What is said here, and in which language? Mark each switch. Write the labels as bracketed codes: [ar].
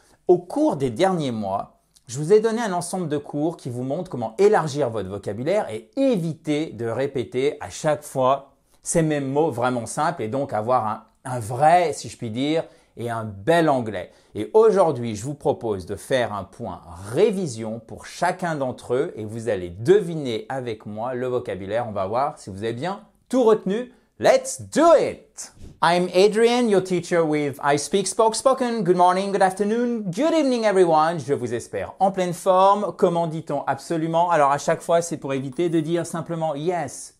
[fr] Au cours des derniers mois, je vous ai donné un ensemble de cours qui vous montrent comment élargir votre vocabulaire et éviter de répéter à chaque fois ces mêmes mots vraiment simples et donc avoir un vrai, si je puis dire, et un bel anglais. Et aujourd'hui, je vous propose de faire un point révision pour chacun d'entre eux et vous allez deviner avec moi le vocabulaire. On va voir si vous avez bien tout retenu. [en] Let's do it! I'm Adrian, your teacher with I Speak Spoke Spoken. Good morning, good afternoon, good evening everyone. [fr] Je vous espère en pleine forme. Comment dit-on absolument? Alors à chaque fois, c'est pour éviter de dire simplement yes.